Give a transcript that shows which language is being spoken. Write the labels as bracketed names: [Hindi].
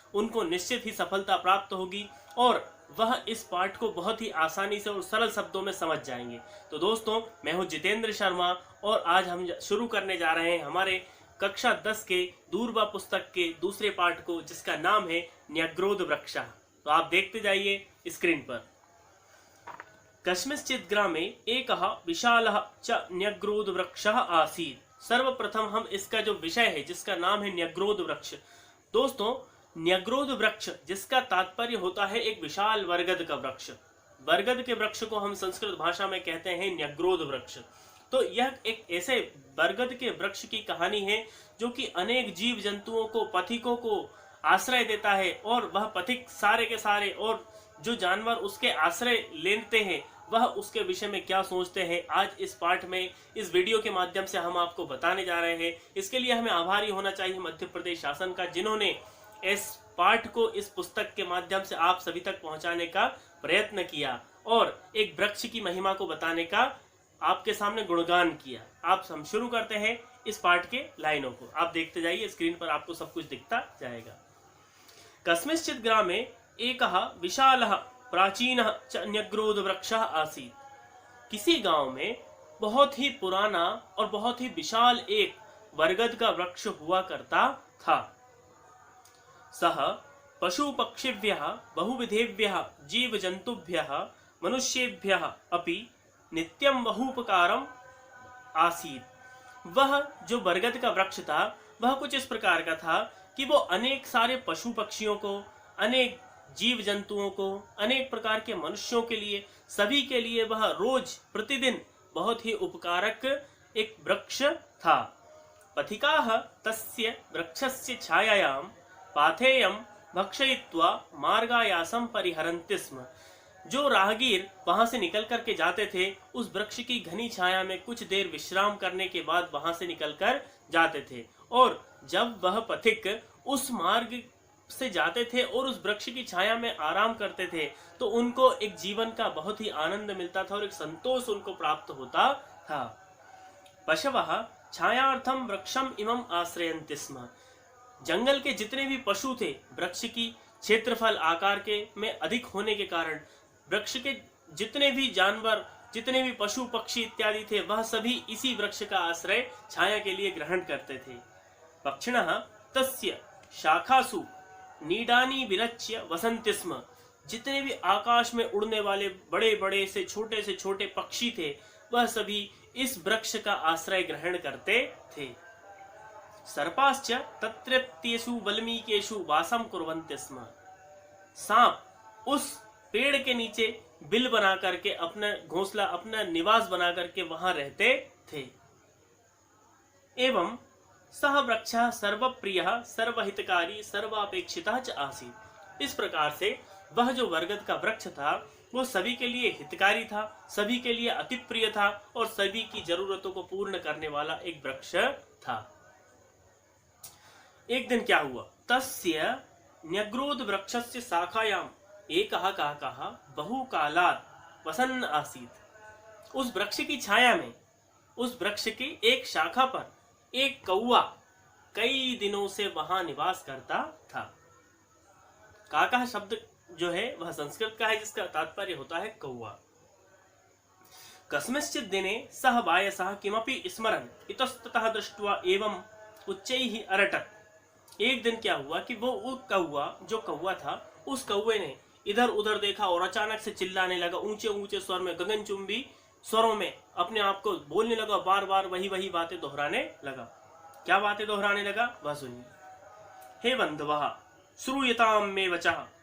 [Hindi] उनको निश्चित ही सफलता प्राप्त होगी और वह इस पाठ को बहुत ही आसानी से और सरल शब्दों में समझ जाएंगे। तो दोस्तों, मैं हूं जितेंद्र शर्मा और आज हम शुरू करने जा रहे हैं हमारे कक्षा 10 के दूरबा पुस्तक के दूसरे पाठ को, जिसका नाम है न्यग्रोध वृक्षः। तो आप देखते जाइए स्क्रीन पर। [Sanskrit] कस्मिंश्चित् ग्रामे एकः विशालः च न्यग्रोध वृक्षः आसीत्। [Hindi] सर्वप्रथम हम इसका जो विषय है, जिसका नाम है न्यग्रोध वृक्ष। दोस्तों, न्यग्रोध वृक्ष जिसका तात्पर्य होता है एक विशाल बरगद का वृक्ष। बरगद के वृक्ष को हम संस्कृत भाषा में कहते हैं न्यग्रोध वृक्ष। तो यह एक ऐसे बरगद के वृक्ष की कहानी है जो कि अनेक जीव जंतुओं को, पथिकों को आश्रय देता है, और वह पथिक सारे के सारे और जो जानवर उसके आश्रय लेते हैं वह उसके विषय में क्या सोचते हैं, आज इस पाठ में इस वीडियो के माध्यम से हम आपको बताने जा रहे हैं। इसके लिए हमें आभारी होना चाहिए मध्य प्रदेश शासन का, जिन्होंने इस पाठ को इस पुस्तक के माध्यम से आप सभी तक पहुंचाने का प्रयत्न किया और एक वृक्ष की महिमा को बताने का आपके सामने गुणगान किया। आप हम शुरू करते हैं इस पाठ के लाइनों को। आप देखते जाइए, स्क्रीन पर आपको सब कुछ दिखता जाएगा। [Sanskrit] कस्मिंश्चित् ग्रामे एकः विशालः प्राचीनः च न्यग्रोध वृक्षः आसीत्। [Hindi] किसी गांव में बहुत ही पुराना और बहुत ही विशाल एक बरगद का वृक्ष हुआ करता था। [Sanskrit] सः पशु पक्षिभ्यः बहुविधेभ्यः जीव जंतुभ्यः मनुष्येभ्यः अपि नित्यं बहुपकारम आसीत्। [Hindi] वह जो बरगद का वृक्ष था वह कुछ इस प्रकार का था कि वो अनेक सारे पशु पक्षियों को, अनेक जीव जंतुओं को, अनेक प्रकार के मनुष्यों के लिए, सभी के लिए वह रोज प्रतिदिन बहुत ही उपकारक एक वृक्ष था। [Sanskrit] पथिकाः तस्य वृक्षस्य छायायां पाथेयं भक्षयित्वा मार्गायासं परिहरन्ति स्म। [Hindi] जो राहगीर वहां से निकल करके जाते थे, उस वृक्ष की घनी छाया में कुछ देर विश्राम करने के बाद वहां से निकल कर जाते थे, और जब वह पथिक उस मार्ग से जाते थे और उस वृक्ष की छाया में आराम करते थे, तो उनको एक जीवन का बहुत ही आनंद मिलता था और एक संतोष उनको प्राप्त होता था। [Sanskrit] पशवः छायार्थम वृक्षम इमं आश्रयन्ति स्म। [Hindi] जंगल के जितने भी पशु थे, वृक्ष की क्षेत्रफल आकार के में अधिक होने के कारण वृक्ष के जितने भी जानवर, जितने भी पशु पक्षी इत्यादि थे, वह सभी इसी वृक्ष का आश्रय छाया के लिए ग्रहण करते थे। [Sanskrit] पक्षिणः तस्य शाखासु नीडानि विरच्य वसन्ति स्म। [Hindi] जितने भी आकाश में उड़ने वाले बड़े बड़े से छोटे पक्षी थे, वह सभी इस वृक्ष का आश्रय ग्रहण करते थे। [Sanskrit] सर्पाश्च तत्रत्येषु वल्मीकेषु वासं कुर्वन्ति स्म। [Hindi] सांप उस पेड़ के नीचे बिल बना करके अपना घोंसला, अपना निवास बना करके वहां रहते थे। [Sanskrit] एवं सह वृक्षः सर्वप्रियः सर्वहितकारी सर्वापेक्षितः च आसीत्। [Hindi] इस प्रकार से वह जो बरगद का वृक्ष था वो सभी के लिए हितकारी था, सभी के लिए अति प्रिय था और सभी की जरूरतों को पूर्ण करने वाला एक वृक्ष था। एक दिन क्या हुआ, [Sanskrit] तस्य न्यग्रोध वृक्षस्य शाखायाम एकः काकः बहुकालात् वसन् आसीत्। [Hindi] उस वृक्ष की छाया में, उस वृक्ष की एक शाखा पर एक कौवा कई दिनों से वहां निवास करता था। काका शब्द जो है वह संस्कृत का है, जिसका तात्पर्य होता है कौवा। [Sanskrit] कस्मिंश्चित् दिने सः वायसः किमपि स्मरन् इतस्ततः दृष्ट्वा एवं उच्चैः अरटत्। [Hindi] एक दिन क्या हुआ कि वो जो कौवा था, उस कौवे ने इधर उधर देखा और अचानक से चिल्लाने लगा, ऊंचे ऊंचे स्वर में, गगनचुंबी स्वरों में अपने आप को बोलने लगा, बार बार वही बातें दोहराने लगा। क्या बातें दोहराने लगा, वह सुनिए। [Sanskrit] हे बंधुवः श्रूयताम मे वचः।